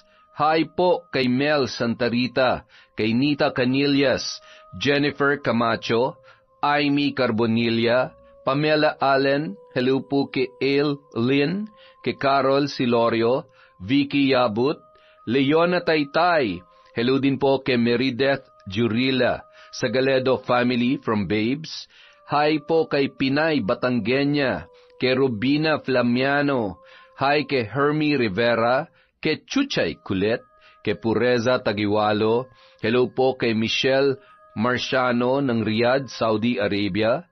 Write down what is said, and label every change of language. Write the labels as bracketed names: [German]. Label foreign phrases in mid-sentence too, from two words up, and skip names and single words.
[Filipino] Hi po kay Mel Santarita, kay Nita Canillas, Jennifer Camacho, Amy Carbonilla, Pamela Allen. Hello po kay Ale Lynn, kay Carol Silorio, Vicky Yabut, Leona Taytay. Hello din po kay Merideth Jurila, Sagaledo family from Babes. Hi po kay Pinay Batangueña, kay Robina Flamiano. Hi kay Hermie Rivera, kay Chuchay Kulet, kay Pureza Tagiwalo. Hello po kay Michelle Marciano ng Riyadh, Saudi Arabia.